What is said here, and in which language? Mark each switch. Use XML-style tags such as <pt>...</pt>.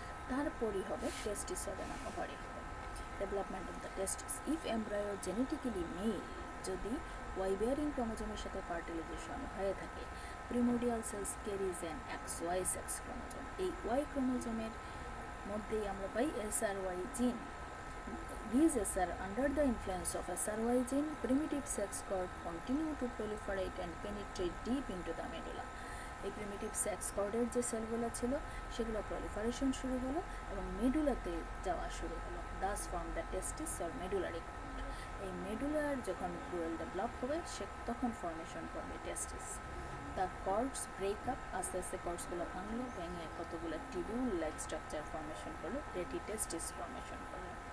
<bn>তারপরই হবে টেস্টিস হবে না ওভারি হবে।</bn> <en>development of the testis, if embryo genetically male,</en> <bn>যদি ওয়াই বেয়ারিং ক্রোমোজোমের সাথে ফার্টিলাইজেশন হয়ে থাকে,</bn> <en>Primordial cells carries an XY sex chromosome.</en> <bn>এই ওয়াই ক্রোমোজোমের মধ্যেই আমরা পাই SRY জিন।</bn> <en>These SR under the influence of SRY gene, primitive sex cord continue to proliferate and penetrate deep into the medulla.</en> <bn>এই প্রিমিটিভ সেক্স কর্ডের যে সেলগুলো ছিল সেগুলো প্রলিফারেশন শুরু হলো এবং মেডুলাতে যাওয়া শুরু হলো,</bn> <en>Thus form the testis or medullary cord.</en> <bn>এই মেডুলার যখন ওয়েল ডেভেলপ হবে সে তখন ফর্মেশন করবে টেস্টিস।</bn> <en>the cords break up,</en> <bn>আস্তে আস্তে কর্ডসগুলো ভাঙলো, ভেঙে কতগুলো টিবিউল লাইক স্ট্রাকচার ফর্মেশন করলো, রেটি টেস্টিস ফর্মেশন করলো।</bn>